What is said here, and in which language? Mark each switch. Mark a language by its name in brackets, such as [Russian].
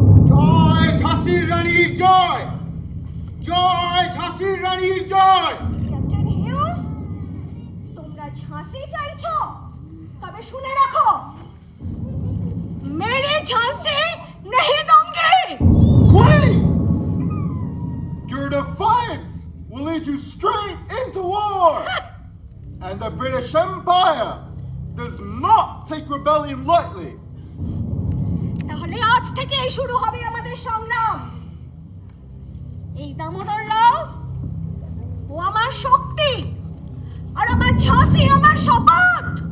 [Bangla] জয় ঝাঁসির রানীর জয়! জয় ঝাঁসির রানীর জয়! ক্যাপ্টেন হিউজ, তোমরা ঝাঁসি চাইছো? তবে শুনে রাখো, [Hindi] মেরে ঝাঁসি नहीं दूंगी। [English] Queen! Your defiance will lead you straight into war! And the British Empire does not take rebellion lightly. [Bangla] তাহলে আজ থেকেই শুরু হবে আমাদের সংগ্রাম। এই দামোদর রাও ও আমার শক্তি, আর আমার ঝাঁসি আমার শপথ।